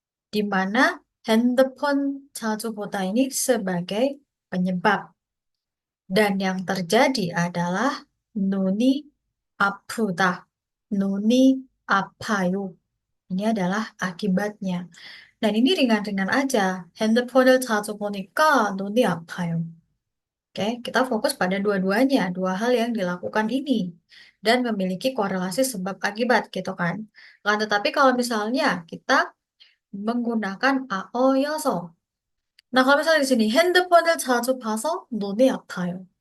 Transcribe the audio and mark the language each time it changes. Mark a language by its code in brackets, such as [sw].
[id] Di mana handphone [ko] 자주 보다 [id] ini sebagai penyebab. Dan yang terjadi adalah [ko] nuni apuda, nuni apayu. [id] Ini adalah akibatnya. Dan ini ringan-ringan aja. [ko] 핸드폰을 자주 보니까 눈이 아파요. [id] Oke, kita fokus pada dua-duanya, dua hal yang dilakukan ini. Dan memiliki korelasi sebab akibat gitu kan. Nah, tetapi kalau misalnya kita menggunakan AO여서. Nah, kalau misalnya di sini [ko] 핸드폰을 자주 봐서 눈이 아파요.